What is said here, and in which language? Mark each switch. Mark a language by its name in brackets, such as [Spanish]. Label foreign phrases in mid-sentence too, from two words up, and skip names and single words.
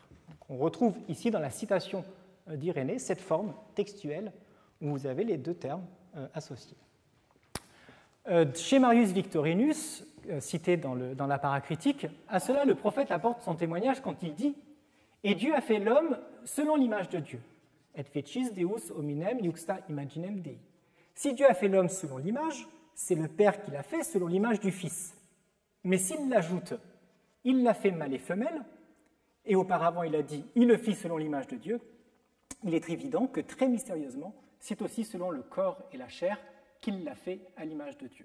[French] Donc on retrouve ici dans la citation d'Irénée cette forme textuelle où vous avez les deux termes associés. Chez Marius Victorinus, cité dans la paracritique, à cela le prophète apporte son témoignage quand il dit « Et Dieu a fait l'homme selon l'image de Dieu. [Latin] Et fecit Deus hominem iuxta imaginem Dei. [French] » Si Dieu a fait l'homme selon l'image, c'est le Père qui l'a fait selon l'image du Fils. Mais s'il l'ajoute, il l'a fait mâle et femelle, et auparavant il a dit « il le fit selon l'image de Dieu », il est évident que très mystérieusement, c'est aussi selon le corps et la chair qu'il l'a fait à l'image de Dieu.